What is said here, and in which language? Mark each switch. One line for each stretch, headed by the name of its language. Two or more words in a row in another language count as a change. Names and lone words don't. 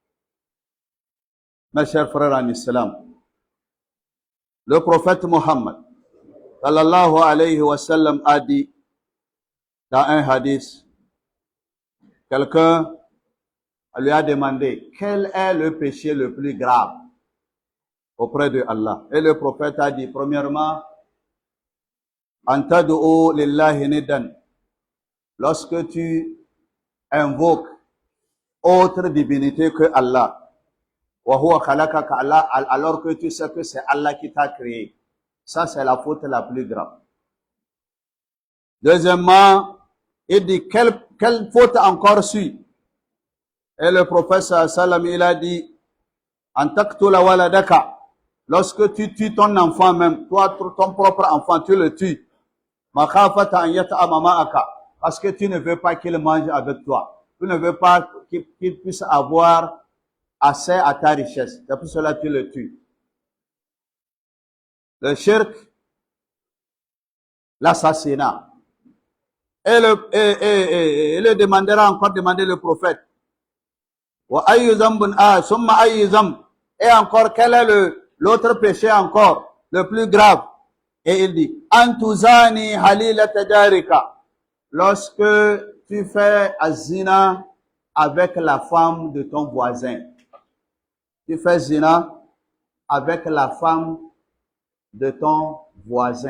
French: Mes chers frères en islam, le prophète Mohammed,
Arabic: صلى الله عليه وسلم,
French: a dit dans un hadith, quelqu'un lui a demandé quel est le péché le plus grave auprès de Allah. Et le prophète a dit, premièrement,
Arabic: أن تدعو لله ندا,
French: lorsque tu invoques autre divinité que Allah,
Arabic: وهو خلقك الله,
French: alors que tu sais que c'est Allah qui t'a créé. Ça, c'est la faute la plus grave. Deuxièmement, il dit, quelle faute encore suit? Et le prophète sallam, il a dit,
Arabic: أن تقتل ولدك,
French: lorsque tu tues ton enfant même, toi, ton propre enfant, tu le tues.
Arabic: مخافة أن يطعم معك,
French: parce que tu ne veux pas qu'il mange avec toi. Tu ne veux pas qu'il puisse avoir accès à ta richesse. C'est pour cela que tu le tues. Le shirk, l'assassinat. Et le demandera encore demander le prophète.
Arabic: وأي ذنب ثم أي ذنب.
French: Et encore, quel est l'autre péché encore, le plus grave? Et il dit,
Arabic: أن تزاني حليلة جارك.
French: Lorsque tu fais azina avec la femme de ton voisin. Tu fais zina avec la femme de ton voisin.